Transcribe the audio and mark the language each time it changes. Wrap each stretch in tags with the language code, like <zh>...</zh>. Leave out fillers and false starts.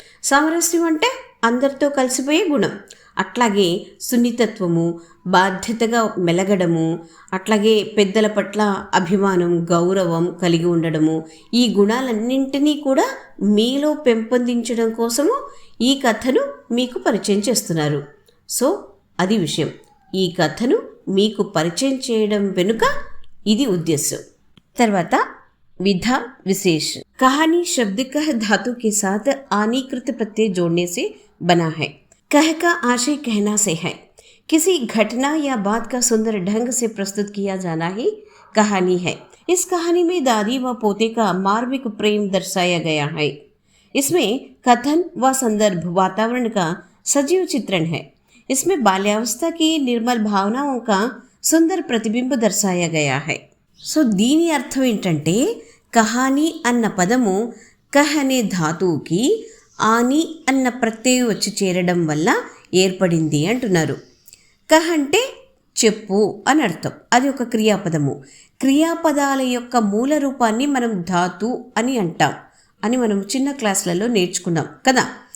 <te>సామరస్యం అంటే అందరితో కలిసిపోయే గుణం, అట్లాగే సున్నితత్వము, బాధ్యతగా మెలగడము, అట్లాగే పెద్దల పట్ల అభిమానం, గౌరవం కలిగి ఉండడము, ఈ గుణాలన్నింటినీ కూడా మీలో పెంపొందించడం కోసము ఈ కథను మీకు పరిచయం చేస్తున్నారు. సో అది విషయం. ఈ కథను మీకు పరిచయం చేయడం వెనుక ఇది ఉద్దేశం. తర్వాత</te> <hi>विधा विशेष, कहानी शब्द कह धातु के साथ आनीकृत प्रत्यय जोड़ने से बना है. कह का आशय कहना से है. किसी घटना या बात का सुंदर ढंग से प्रस्तुत किया जाना ही कहानी है. इस कहानी में दादी व पोते का मार्मिक प्रेम दर्शाया गया है. इसमें कथन व संदर्भ वातावरण का सजीव चित्रण है. इसमें बाल्यावस्था की निर्मल भावनाओं का सुंदर प्रतिबिंब दर्शाया गया है.</hi> <te>సో దీని అర్థం ఏంటంటే కహానీ అన్న పదము కహ్ అనే ధాతువుకి ఆని అన్న ప్రత్యయం వచ్చి చేరడం వల్ల ఏర్పడింది అంటున్నారు. కహ్ అంటే చెప్పు అని అర్థం, అది ఒక క్రియాపదము. క్రియాపదాల యొక్క మూల రూపాన్ని మనం ధాతు అని అంటాం అని మనం చిన్న క్లాసులలో నేర్చుకున్నాం కదా.</te>